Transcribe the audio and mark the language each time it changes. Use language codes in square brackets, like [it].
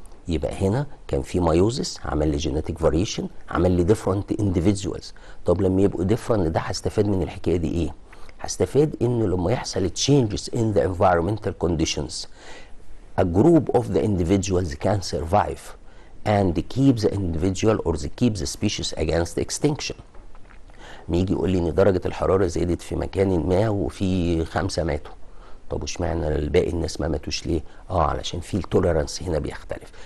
[ar] يبقى هنا كان في مايوزس عمل لي جيناتيك فاريشن، عمل لي different individuals. طب لما يبقوا different ده هستفاد من الحكايه دي ايه؟ هستفاد انه لما يحصل [en] changes in the environmental conditions a group of the individuals can survive and keep the individual or keep the species against extinction. [ar] يجي يقول لي ان درجه الحراره زادت في مكان ما وفي 5 ماتوا، طب واشمعنى الباقي الناس ما ماتوش ليه؟ علشان في التوليرانس هنا بيختلف.